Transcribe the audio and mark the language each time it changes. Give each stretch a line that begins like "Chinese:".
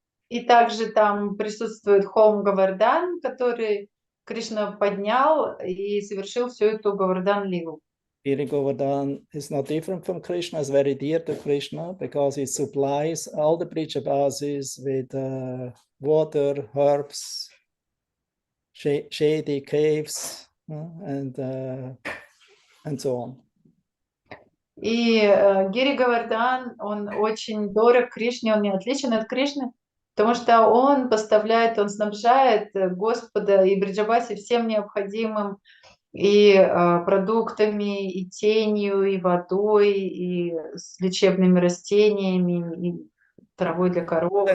Russian: И также там присутствует Хом Гавардан, который Кришна поднял и совершил всю эту Гавардан-лилу.
English: Giri Govardhan is not different from Krishna, it's very dear to Krishna because it supplies all the Brija-basis with water, herbs, shady caves, and so on.
Russian: И Гири Гавардан, он очень дорог Кришне, он не отличен от Кришны, потому что он поставляет, он снабжает Господа и Бриджабаси всем необходимым, и продуктами, и тенью, и водой, и с лечебными растениями, и травой для коров.